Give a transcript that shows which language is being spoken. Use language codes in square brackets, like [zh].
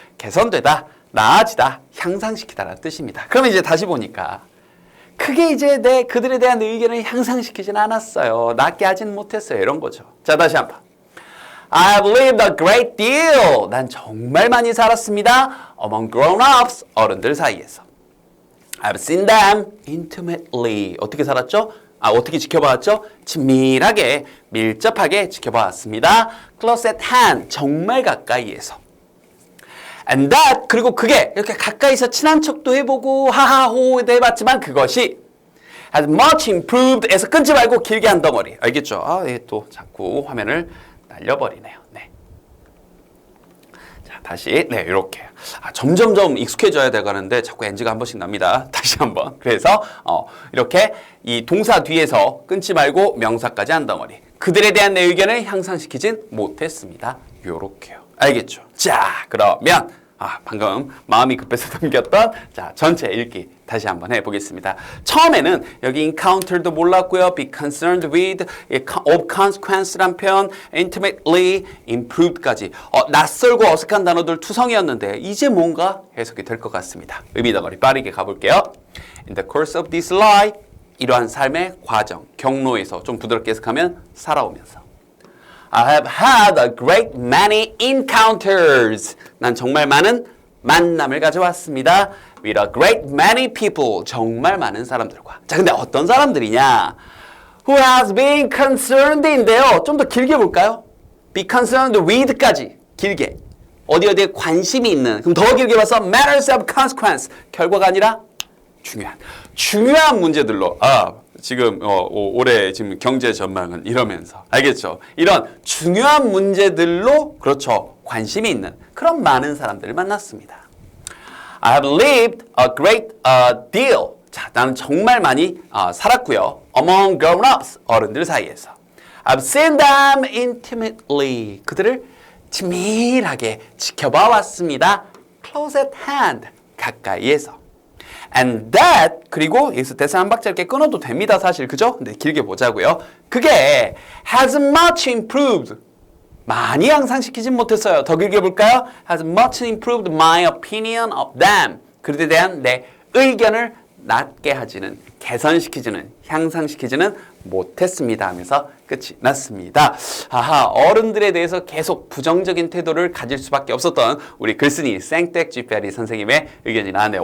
[ko] 개선되다, 나아지다, 향상시키다라는 뜻입니다. 그러면 이제 다시 보니까 크게 이제 그들에 대한 의견을 향상시키진 않았어요. 낮게 하진 못했어요. 이런 거죠. 자, 다시 한번. [en] I've lived a great deal. [ko] 난 정말 많이 살았습니다. [en] Among grown-ups, [ko] 어른들 사이에서. [en] I've seen them intimately. [ko] 어떻게 살았죠? 어떻게 지켜봤죠? 친밀하게, 밀접하게 지켜봤습니다. [en] Close at hand, [ko] 정말 가까이에서. [en] And that, [ko] 그리고 그게 이렇게 가까이서 친한 척도 해보고 하하호도 해봤지만 그것이 [en] has much improved [ko] 에서 끊지 말고 길게 한 덩어리. 알겠죠? 또 자꾸 화면을 날려버리네요. 네. 자, 다시 이렇게 점점점 익숙해져야 돼가는데 자꾸 NG가 한 번씩 납니다. 다시 한번. 그래서 이렇게 이 동사 뒤에서 끊지 말고 명사까지 한 덩어리. 그들에 대한 내 의견을 향상시키진 못했습니다. 요렇게요. 알겠죠? 자, 그러면 방금 마음이 급해서 넘겼던 전체 읽기 다시 한번 해보겠습니다. 처음에는 여기 encounter도 몰랐고요. be concerned with, of consequence란 표현, intimately, improved까지 낯설고 어색한 단어들 투성이었는데 이제 뭔가 해석이 될 것 같습니다. 의미 덩어리 빠르게 가볼게요. [en] In the course of this life, [ko] 이러한 삶의 과정, 경로에서 좀 부드럽게 해석하면 살아오면서 [en] I have had a great many encounters. [ko] 난 정말 많은 만남을 가져왔습니다. [en] With a great many people. [ko] 정말 많은 사람들과. 자, 근데 어떤 사람들이냐? [en] Who has been concerned인데요. [ko] 좀 더 길게 볼까요? Be concerned with까지 길게. 어디에 관심이 있는. 그럼 더 길게 봐서 [en] matters of consequence. [ko] 결과가 아니라 중요한 문제들로. 지금 올해 지금 경제 전망은 이러면서 알겠죠? 이런 중요한 문제들로 그렇죠. 관심이 있는 그런 많은 사람들을 만났습니다. [en] I have lived a great deal. [ko] 자, 나는 정말 많이 살았고요. [en] Among grown-ups, [ko] 어른들 사이에서. [en] I've seen them intimately. [ko] 그들을 친밀하게 지켜봐 왔습니다. [en] Close at hand, [ko] 가까이에서. [en] And that, [ko] 그리고 여기서 대사 한 박자 이렇게 끊어도 됩니다, 사실. 그죠? 근데 길게 보자고요. 그게 [en] has much improved. [ko] 많이 향상시키진 못했어요. 더 길게 볼까요? [en] has much improved my opinion of them. [ko] 그들에 대한 내 의견을 낮게 하지는, 개선시키지는, 향상시키지는 못했습니다 하면서 끝이 났습니다. 어른들에 대해서 계속 부정적인 태도를 가질 수밖에 없었던 우리 글쓴이 생텍쥐페리 선생님의 의견이 나왔네요.